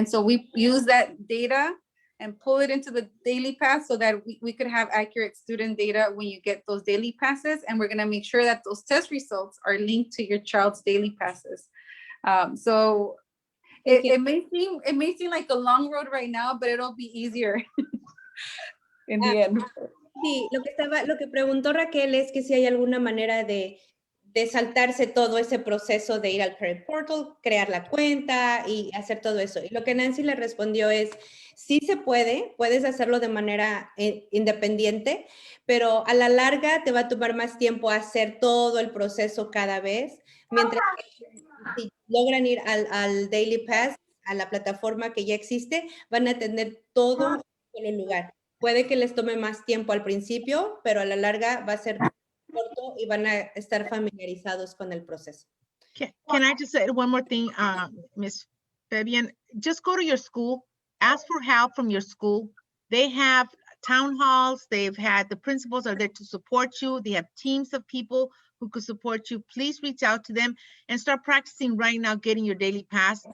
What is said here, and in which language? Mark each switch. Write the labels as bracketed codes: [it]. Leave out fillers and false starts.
[en] And so we use that data and pull it into the daily pass so that we could have accurate student data when you get those daily passes. And we're gonna make sure that those test results are linked to your child's daily passes. So it may seem like a long road right now, but it'll be easier in the end. [es] Sí, lo que preguntó Raquel es que si hay alguna manera de saltarse todo ese proceso de ir al Parent Portal, crear la cuenta y hacer todo eso. Y lo que Nancy le respondió es, sí se puede, puedes hacerlo de manera independiente, pero a la larga te va a tomar más tiempo hacer todo el proceso cada vez, mientras que si logran ir al Daily Pass, a la plataforma que ya existe, van a tener todo en un solo lugar. Puede que les tome más tiempo al principio, pero a la larga va a ser corto y van a estar familiarizados con el proceso. [en] Can I just say one more thing, Ms. Fabian? Just go to your school, ask for help from your school. They have town halls, the principals are there to support you. They have teams of people who could support you. Please reach out to them and start practicing right now getting your daily pass.